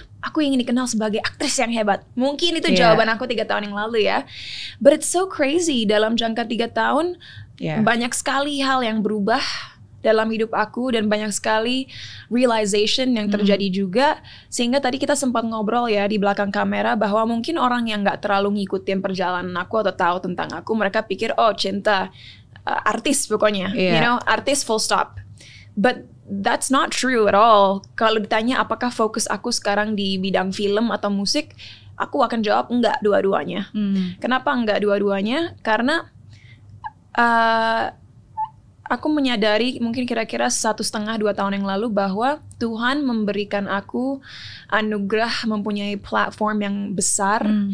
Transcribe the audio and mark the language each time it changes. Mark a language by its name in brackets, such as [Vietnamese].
[Indonesian] Aku ingin dikenal sebagai aktris yang hebat. Mungkin itu jawaban aku 3 tahun yang lalu [English] But it's so crazy, [Indonesian] dalam jangka 3 tahun banyak sekali hal yang berubah dalam hidup aku dan banyak sekali realization yang terjadi juga, sehingga tadi kita sempat ngobrol di belakang kamera bahwa mungkin orang yang nggak terlalu ngikutin perjalanan aku atau tahu tentang aku, mereka pikir Cinta artis pokoknya, [English] you know, [Indonesian] artis full stop. [English] But that's not true at all. [Indonesian] Kalau ditanya apakah fokus aku sekarang di bidang film atau musik, aku akan jawab enggak dua-duanya. Kenapa enggak dua-duanya? Karena aku menyadari mungkin kira-kira 1,5-2 tahun yang lalu bahwa Tuhan memberikan aku anugerah mempunyai platform yang besar.